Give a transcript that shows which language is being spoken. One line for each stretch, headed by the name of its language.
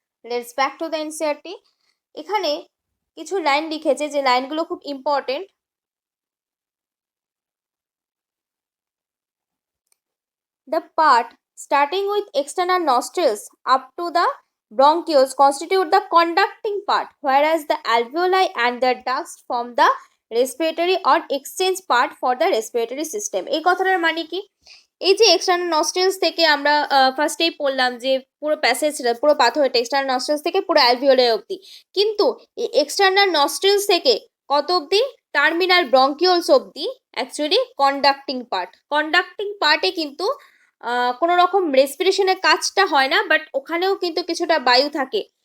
English: Let's back to the NCERT.
Bangla: এখানে কিছু line লিখেছে, যে লাইনগুলো খুব important.
English: The part starting with external nostrils up to the bronchioles constitute the conducting part, whereas the alveoli and the ducts form the respiratory or exchange part for the respiratory system.
Bangla: এই কথাটার মানে কি? এই যে external নস্ট্রিলস থেকে আমরা ফার্স্টেই পড়লাম যে পুরো প্যাসেজটা, পুরো পাথরটা এক্সটার্নাল নস্ট্রিলস থেকে পুরো অ্যালভিওলাই অবধি, কিন্তু এই এক্সটার্নাল নস্ট্রিলস থেকে কত অবধি? টার্মিনাল ব্রঙ্কিওলস অবধি অ্যাকচুয়ালি কন্ডাক্টিং পার্টে কিন্তু কোনো রকম রেসপিরেশনের কাজটা হয় না, বাট ওখানেও কিন্তু কিছুটা বায়ু থাকে।